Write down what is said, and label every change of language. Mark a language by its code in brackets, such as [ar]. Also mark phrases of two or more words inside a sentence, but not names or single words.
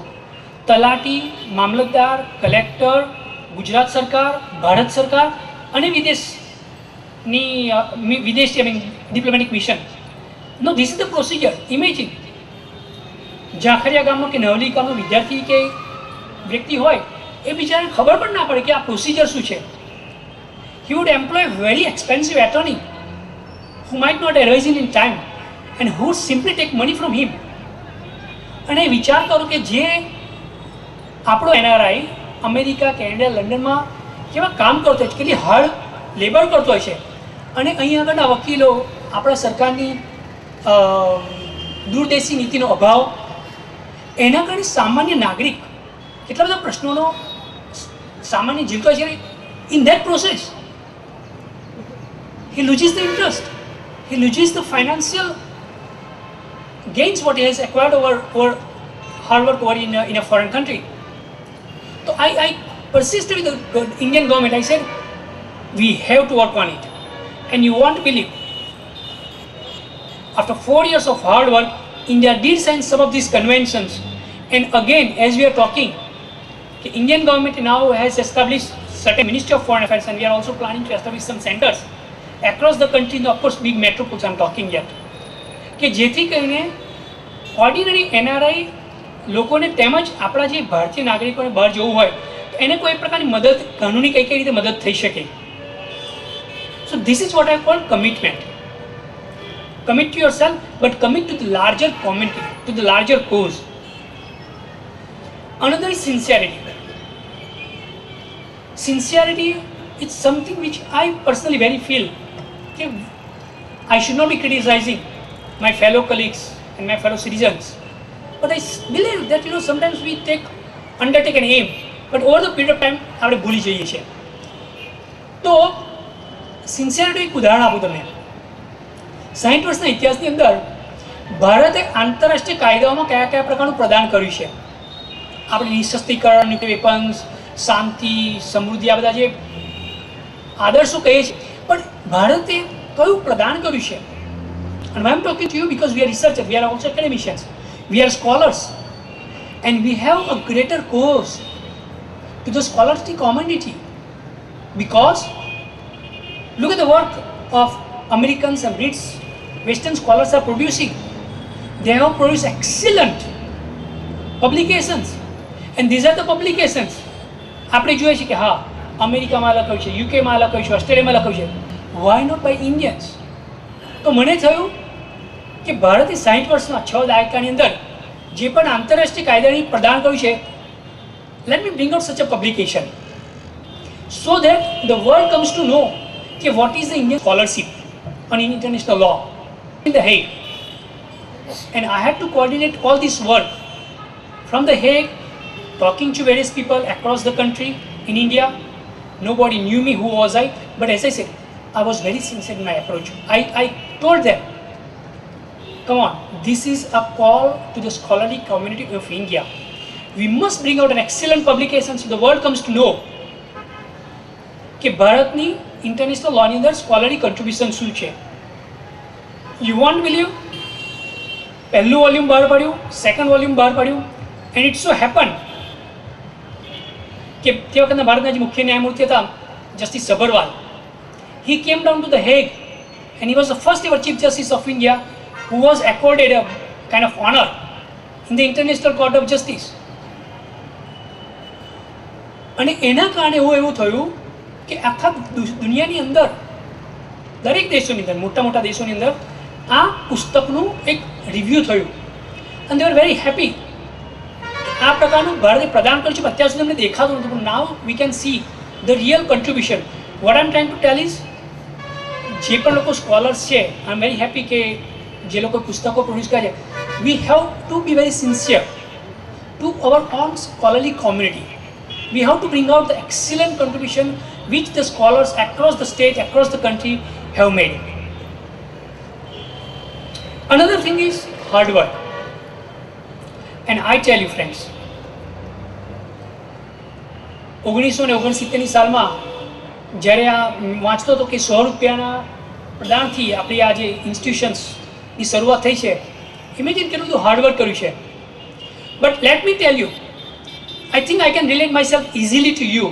[gu] તલાટી, મામલતદાર, કલેક્ટર, ગુજરાત સરકાર, ભારત સરકાર અને વિદેશની વિદેશ [en] I mean diplomatic mission. No, this is the procedure. [gu] ઇમેજિન ઝાંખરિયા ગામનો કે નવલી ગામનો વિદ્યાર્થી કે વ્યક્તિ હોય, એ બિચારાને ખબર પણ ના પડે કે આ પ્રોસિજર શું છે. [en] He would employ very expensive attorney who might not arise in time and who simply take money from him. [gu] અને વિચાર કરો કે જે આપણો એનઆરઆઈ અમેરિકા, કેનેડા, લંડનમાં કેવા કામ કરતો હોય છે, કેટલી [en] hard labor [gu] કરતો હોય છે, અને અહીં આગળના વકીલો, આપણા સરકારની દૂરદેશી નીતિનો અભાવ, એના કારણે સામાન્ય નાગરિક કેટલા બધા પ્રશ્નોનો સામાન્ય જીવતો છે. [en] In that process he loses the interest, he loses the financial gains what he has acquired over hard work over in a foreign country. So I persisted with the Indian government. I said, we have to work on it. And you won't believe, after 4 years of hard work, India did sign some of these conventions. And again, as we are talking, the Indian government now has established certain Ministry of Foreign Affairs, and we are also planning to establish some centers across the country, of course big metropoles I'm talking yet, [gu] કે જેથી કરીને ઓર્ડિનરી એનઆરઆઈ લોકોને તેમજ આપણા જે ભારતીય નાગરિકોને બહાર જવું હોય તો એને કોઈ પ્રકારની મદદ, કાનૂની કઈ રીતે મદદ થઈ શકે. [en] So this is what I call commitment. Commit to yourself, but commit to the larger community, to the larger cause. Another is sincerity. Sincerity is something which I personally very feel that I should not be criticizing my fellow colleagues and my fellow citizens, but I believe that sometimes we undertake an aim, but over the period of time [gu] આપણે ભૂલી જઈએ છીએ. તો સિન્સિયરિટી એક ઉદાહરણ આપું તમને. 60 વર્ષના ઇતિહાસની અંદર ભારતે આંતરરાષ્ટ્રીય કાયદાઓમાં કયા કયા પ્રકારનું પ્રદાન કર્યું છે? આપણે નિશસ્ત્રીકરણ, [en] nuclear weapons, [gu] શાંતિ, સમૃદ્ધિ, આ બધા જે આદર્શો કહીએ છીએ, પણ ભારતે કયું પ્રદાન કર્યું છે? [en] And I am talking to you because we are researchers, we are also academicians, we are scholars, and we have a greater cause to the scholarly community, because look at the work of Americans and Brits, Western scholars are producing. They have produced excellent publications, and these are the publications. [gu] આપણે જોઈએ છે કે હા, અમેરિકામાં લખાયું છે, યુકેમાં લખાયું છે, ઓસ્ટ્રેલિયામાં લખાયું છે. [en] Why not by Indians? [gu] તો મને થયું કે ભારતે 60 વર્ષમાં 6 દાયકાની અંદર જે પણ આંતરરાષ્ટ્રીય કાયદાની પ્રદાન કર્યું છે, [en] let me bring out such a publication so that the world comes to know કે what is the Indian scholarship on international law in The Hague. And I had to coordinate all this work from The Hague, talking to various people across the country in India. Nobody knew me, who was I, but as I said, I was very sincere in my approach. I told them, come on, this is a call to the scholarly community of India. We must bring out an excellent publication so the world comes to know [gu] કે ભારતની ઇન્ટરનેશનલ લોની અંદર સ્કોલરી કન્ટ્રીબ્યુશન શું છે. [en] You won't believe, [gu] પહેલું વોલ્યુમ બહાર પાડ્યું, સેકન્ડ વોલ્યુમ બહાર પાડ્યું, [en] and it so happen [gu] કે તે વખતના ભારતના જે મુખ્ય ન્યાયમૂર્તિ હતા જસ્ટિસ સબરવાલ, [en] he came down to The Hague and he was the first ever Chief Justice of India who was accorded a kind of honor in the International Court of Justice. [gu] અને એના કારણે એવું થયું કે આખા દુનિયાની અંદર દરેક દેશોની અંદર, મોટા મોટા દેશોની અંદર આ પુસ્તકનું એક રિવ્યૂ થયું, અને [en] they are very happy. [gu] આ પ્રકારનું ભારતે પ્રદાન કર્યું છે, અત્યાર સુધી અમને દેખાતું નહોતું, પણ [en] now we can see the real contribution. What I am trying to tell is, [gu] જે પણ લોકો સ્કોલર્સ છે, [en] I am very happy [gu] કે જે લોકો પુસ્તકો પ્રોડ્યુસ કરે છે, [en] we have to be very sincere to our own scholarly community. We have to bring out the excellent contribution which the scholars across the state, across the country have made. Another thing is hard work. And I tell you friends, [gu] 1969ની સાલમાં જ્યારે આ વાંચતો હતો કે 100 રૂપિયાના પ્રદાનથી આપણી આ જે ઇન્સ્ટિટ્યુશન્સની શરૂઆત થઈ છે, ઇમેજિન કેટલું બધું હાર્ડવર્ક કર્યું છે. [en] But let me tell you, I think I can relate myself easily to you.